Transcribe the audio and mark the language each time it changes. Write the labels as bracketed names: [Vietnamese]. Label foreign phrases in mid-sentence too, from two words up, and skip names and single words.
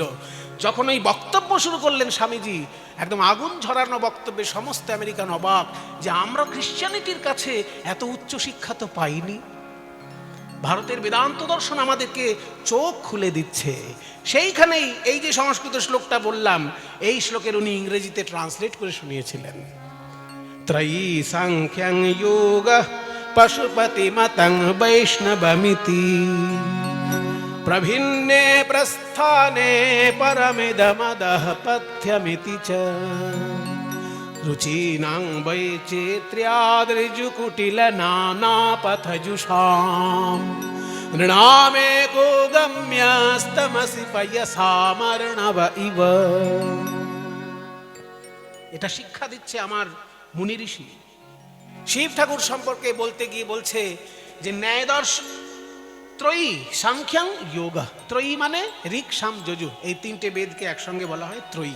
[Bangla] যখন এই বক্তব্য শুরু করলেন স্বামীজি, একদম আগুন ঝরানো বক্তব্যে সমস্ত আমেরিকান অবাক যে আমরা খ্রিশ্চানিটির কাছে এত উচ্চ শিক্ষা তো পাইনি। ভারতের বেদান্ত দর্শন আমাদেরকে চোখ খুলে দিচ্ছে। সেইখানেই এই যে সংস্কৃত শ্লোকটা বললাম, এই শ্লোকের উনি ইংরেজিতে ট্রান্সলেট করে শুনিয়েছিলেন। [Sanskrit] ত্রয়ী সাংখ্যং যোগঃ পশুপতিমতং বৈষ্ণবমিতি প্রভিন্নে প্রস্থানে পরমিদমদঃ পথ্যমিতি চ রুচিনাং বৈচিত্র্যাদৃজুকুটিল নানাপথজুষাম নৃণামেকো গম্যস্তমসি পয়সামর্ণব ইব। [Bangla] এটা শিক্ষা দিচ্ছে আমার মুনি ঋষি। শিব ঠাকুর সম্পর্কে বলতে গিয়ে বলছে যে ন্যায় দর্শন [Sanskrit] ত্রয়ী সাংখ্যং যোগ। [Bangla] ত্রয়ী মানে ঋক সাম যজু, এই তিনটে বেদকে একসঙ্গে বলা হয় ত্রয়ী।